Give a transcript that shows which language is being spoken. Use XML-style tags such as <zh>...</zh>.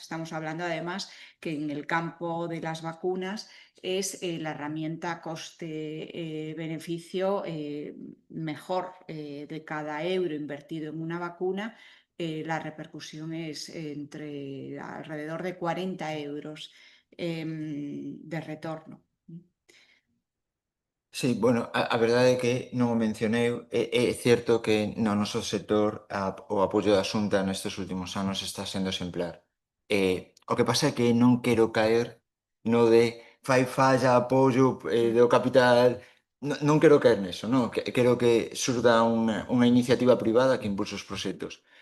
<es>Estamos hablando además que en el campo de las vacunas es la herramienta coste-beneficio mejor de cada euro invertido en una vacuna. La repercusión es entre alrededor de 40 euros de retorno. Sí, bueno,</es> <gl>a verdade é que non o mencionei, é certo que no noso sector o apoio da Xunta nestes últimos anos está sendo exemplar. O que pasa é que non quero caer no de fai falla apoio do capital, non quero caer neso, non? Quero que surda unha iniciativa privada que impulse os proxectos.</gl>